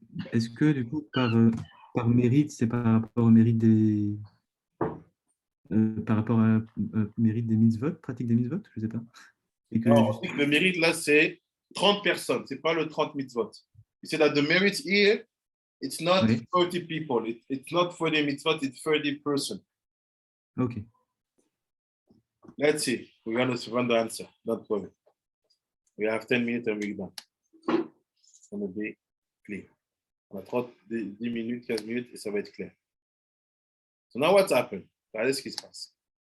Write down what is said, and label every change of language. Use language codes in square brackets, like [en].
[fr] Est-ce que du coup, par mérite, c'est par rapport au mérite des. Par rapport à mérite des mitzvot, pratique des mitzvot, je ne sais pas. Et que Non, le mérite là, c'est 30 personnes, c'est pas le 30 mitzvot. [en] You see that the merit here, it's not [fr] Oui. [en] 30 people, it's not 40 mitzvot, it's 30 person. Ok. Let's see, we're going to run the answer, don't worry. We have 10 minutes and we're done. It's going to be clear. [fr] On a 10 minutes, 15 minutes et ça va être clair. [en] So now what's happened? [fr] Regardez ce qui se passe.